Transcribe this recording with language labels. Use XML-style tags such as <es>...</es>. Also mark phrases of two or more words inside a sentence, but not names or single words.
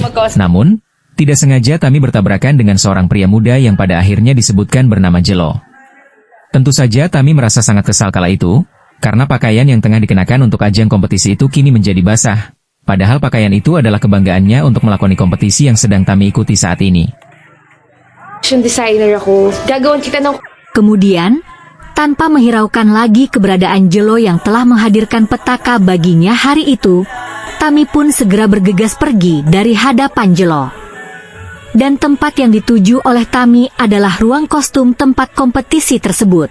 <id>Namun, tidak sengaja Tami bertabrakan dengan seorang pria muda yang pada akhirnya disebutkan bernama Jelo. Tentu saja Tami merasa sangat kesal kala itu, karena pakaian yang tengah dikenakan untuk ajang kompetisi itu kini menjadi basah. Padahal pakaian itu adalah kebanggaannya untuk melakoni kompetisi yang sedang Tami ikuti saat ini.</id> <tl>Designer ako. Gagawin kita ng...</tl> <id>Kemudian, tanpa menghiraukan lagi keberadaan Jelo yang telah menghadirkan petaka baginya hari itu, Tami pun segera bergegas pergi dari hadapan Jelo. Dan tempat yang dituju oleh Tami adalah ruang kostum tempat kompetisi tersebut.</id>